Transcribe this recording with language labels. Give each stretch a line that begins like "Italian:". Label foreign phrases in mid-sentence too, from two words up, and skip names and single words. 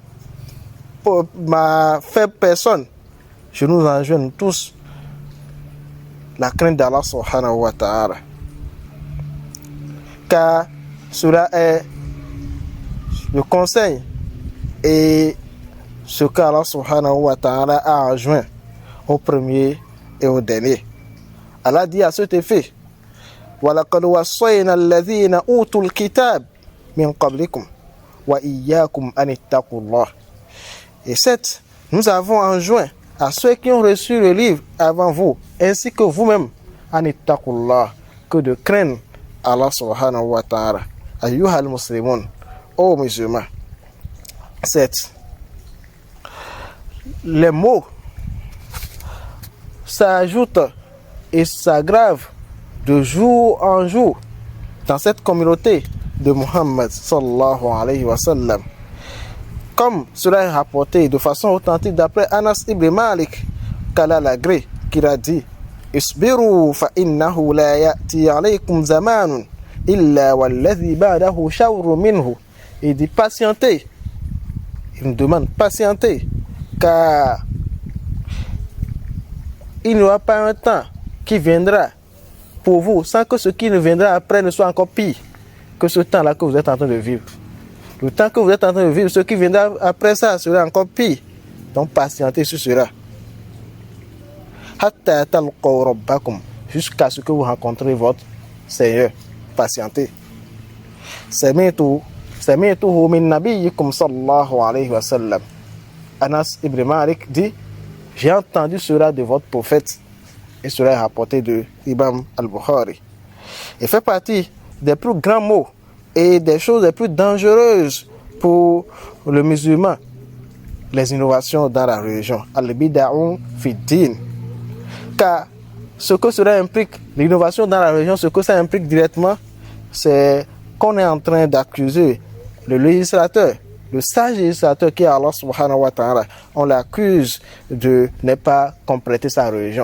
French: ma faible personne, je nous enjoins tous la crainte d'Allah
Arabic: سبحانه وتعالى,
French: car cela est le conseil et ce qu'Allah
Arabic: سبحانه وتعالى
French: a enjoint au premier et au dernier. Allah dit à cet effet:
Arabic: وَلَقَدْ وَصَّيْنَا الَّذِينَ أُوتُوا الْكِتَابَ مِنْ قَبْلِكُمْ وَإِيَّاكُمْ أَنِ اتَّقُوا اللَّهَ.
French: Et 7, nous avons enjoint à ceux qui ont reçu le livre avant vous, ainsi que vous-même,
Arabic: أَنِ اتَّقُوا اللَّهَ,
French: que de craindre Allah
Arabic: سبحانه وتعالى. أيها المسلمون,
French: ô musulmans. 7. Les mots s'ajoutent et s'aggravent de jour en jour dans cette communauté de Muhammad
Arabic: صلى الله عليه وسلم.
French: Comme cela est rapporté de façon authentique d'après Anas ibn Malik qu'Allah qu'il a dit:
Arabic: اصبروا فإنه لا يأتي عليكم زمان إلا والذي بعده شر منه.
French: Il dit patientez. Il nous demande patientez, car il n'y aura pas un temps qui viendra pour vous sans que ce qui ne viendra après ne soit encore pire que ce temps-là que vous êtes en train de vivre. Le temps que vous êtes en train de vivre, ce qui viendra après ça sera encore pire. Donc patientez sur cela.
Arabic: حتى تلقوا ربكم,
French: jusqu'à ce que vous rencontrez votre Seigneur. Patientez.
Arabic: سمعته من نبيكم صلى الله عليه وسلم.
French: Anas ibn Malik dit, j'ai entendu cela de votre prophète. Et cela est rapporté de Imam al-Bukhari. Il fait partie des plus grands mots et des choses les plus dangereuses pour le musulman, les innovations dans la religion.
Arabic: البدع في الدين.
French: Car ce que cela implique, l'innovation dans la religion, ce que ça implique directement, c'est qu'on est en train d'accuser le législateur, le sage législateur qui est Allah
Arabic: سبحانه وتعالى.
French: On l'accuse de ne pas compléter sa religion.